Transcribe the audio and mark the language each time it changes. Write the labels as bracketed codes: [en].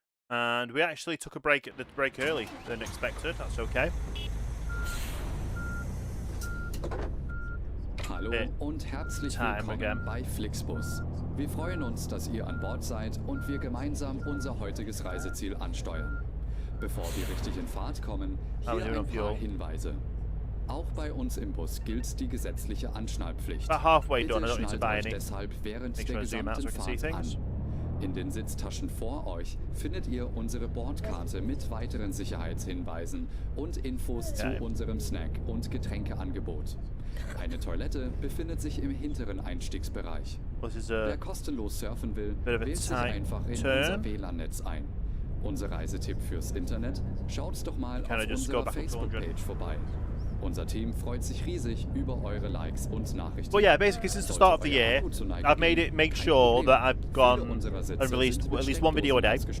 [en] And we actually took a break early than expected. That's okay. [de] Hallo und herzlich willkommen bei Flixbus. Wir freuen uns, dass ihr an Bord seid und wir gemeinsam unser heutiges Reiseziel ansteuern. Bevor wir richtig in Fahrt kommen, hier ein paar Hinweise. Auch bei uns im Bus gilt die gesetzliche Anschnallpflicht. Bitte schnallt euch deshalb während der gesamten Fahrt an. In den Sitztaschen vor euch findet ihr unsere Bordkarte mit weiteren Sicherheitshinweisen und Infos zu unserem Snack- und Getränkeangebot. Eine Toilette befindet sich im hinteren Einstiegsbereich. Wer kostenlos surfen will, wählt sich einfach in unser WLAN-Netz ein. Unser Reisetipp fürs Internet? Schaut doch mal auf unserer Facebook-Page vorbei. Unser Team freut sich riesig über eure Likes und Nachrichten. [en] Well, yeah, basically since the start of the year, I've make sure that I've gone and released at least one video a day.